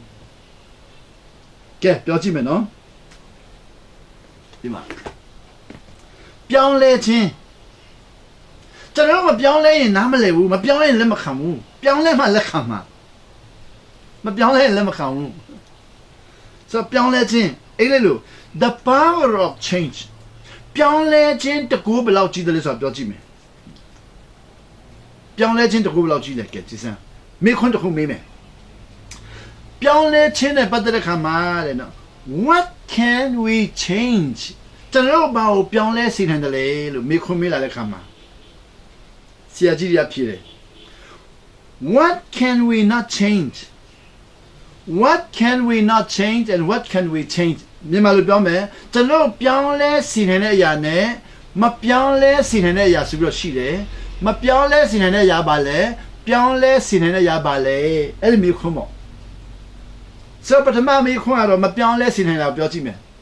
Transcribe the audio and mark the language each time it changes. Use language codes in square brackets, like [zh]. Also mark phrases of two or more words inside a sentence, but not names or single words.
[my] ကဲပြောကြည့်မယ်နော်ဒီမှာပြောင်းလဲခြင်းကျွန်တော်မပြောင်းလဲရင်နားမလည်ဘူးမပြောင်းလဲရင်လက်မခံဘူးပြောင်းလဲမှလက်ခံမှာမပြောင်းလဲရင်လက်မခံဘူးဆိုပြောင်းလဲခြင်းအဲ့လေလို့ [en] the power of change [my] ပြောင်းလဲခြင်းတကူဘယ်လောက်ကြီးတယ်လဲဆိုတော့ပြောကြည့်မယ် ပြောင်းလဲခြင်းတကူဘယ်လောက်ကြီးလဲကဲကြည့်စမ်းမိခွန်းတခုမေးမယ်ပြောင်းလဲခြင်းနဲ့ပတ်သက်တဲ့ခါမှာတဲ့နော် [en] what can we change [my] ကျွန်တော် ဘာကိုပြောင်းလဲစေနိုင်တယ်လဲလို့မိခွန်းမေးလာတဲ့ခါမှာဆရာကြီးရဖြေတယ် [en] what can we not change what can we not change and what can we change [my] မြန်မာလိုပြောမယ်ကျွန်တော်ပြောင်းလဲစီနိုင်တဲ့အရာနဲ့မပြောင်းလဲစီနိုင်တဲ့အရာဆိုပြီးတော့ရှိတယ်မပြောင်းလဲစီနိုင်တဲ့အရာပါလဲပြောင်းလဲစီနိုင်တဲ့အရာပါလဲအဲ့ဒီမျိုးခွန်းပေါ့ဆိုပထမမျိုးခွန်းကတော့မပြောင်းလဲစီနိုင်တာပြောကြည့်မယ်